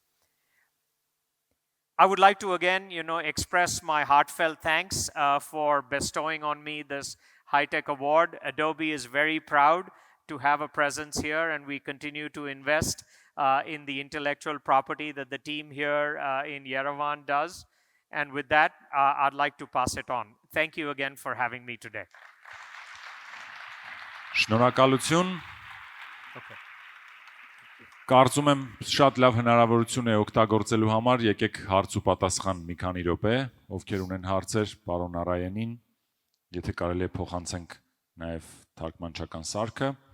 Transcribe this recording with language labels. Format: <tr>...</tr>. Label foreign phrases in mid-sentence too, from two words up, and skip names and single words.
<en>I would like to again, express my heartfelt thanks for bestowing on me this high-tech award. Adobe is very proud to have a presence here, and we continue to invest in the intellectual property that the team here in Yerevan does. And with that, I'd like to pass it on. Thank you again for having me today.</en> <hy>Շնորհակալություն։ Okay. Կարծում եմ շատ լավ հնարավորություն է օգտագործելու համար, եկեք հարց ու պատասխան մի քանի րոպե, ովքեր ունեն հարցեր պարոն Նարայենին, եթե կարելի է փոխանցենք նաև թարգմանչական սարքը։</hy>